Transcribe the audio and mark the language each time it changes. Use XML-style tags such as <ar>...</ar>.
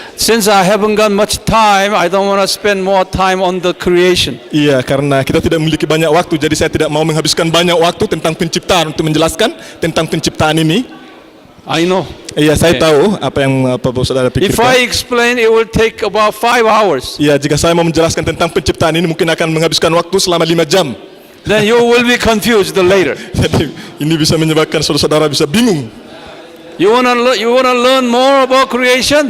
<en>Since I haven't got much time, I don't want to spend more time on the creation.</en> <id>Iya, karena kita tidak memiliki banyak waktu, jadi saya tidak mau menghabiskan banyak waktu tentang penciptaan untuk menjelaskan tentang penciptaan ini.</id> <en>I know.</en> <id>Iya, saya tahu apa yang saudara</id> <en>If</en> <id>pikirkan.</id> <en>I explain, it will take about 5 hours.</en> <id>Iya, jika saya mau menjelaskan tentang penciptaan ini mungkin akan menghabiskan waktu selama 5 jam.</id> <en>then you will be confused later.</en> <id>Jadi ini bisa menyebabkan saudara-saudara bisa bingung.</id> <en>You wanna learn more about creation?</en>